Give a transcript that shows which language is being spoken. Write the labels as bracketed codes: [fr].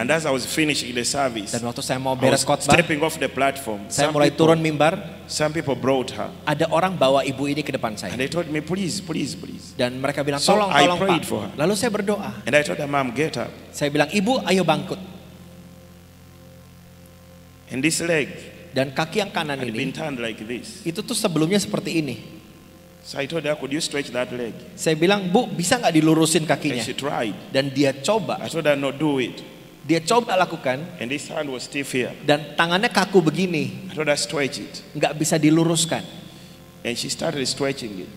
[en] And as I was finishing the service, [id] Dan waktu saya mau [en] I [id] beres [en] was [id] khotbah, [en] stepping off the platform. [id] saya mulai turun mimbar. [en] Some people brought her. [id] Ada orang bawa ibu ini ke depan saya. [en] And they told me, please. [id] Dan mereka bilang [en] So [id] tolong [en] I [id] Pak. [en] prayed for her. [id] Lalu saya berdoa. [en] And I told her, Mom, get up. [id] Saya bilang ibu ayo bangkit. [en] And this leg [id] Dan kaki yang kanan [en] had been [id] ini [en] turned like this. [id] itu tuh sebelumnya seperti ini. [en] So I told her, could you stretch that leg? [id] Saya bilang bu bisa nggak dilurusin [en] And [id] kakinya? [en] she tried. [id] Dan dia coba. [en] I told her, no, do it. [id] Dia coba lakukan. [en] And this hand was stiff here. [id] Dan tangannya kaku begini. [en] I told her, stretch it. [id] Nggak bisa diluruskan. [en] And she started stretching it.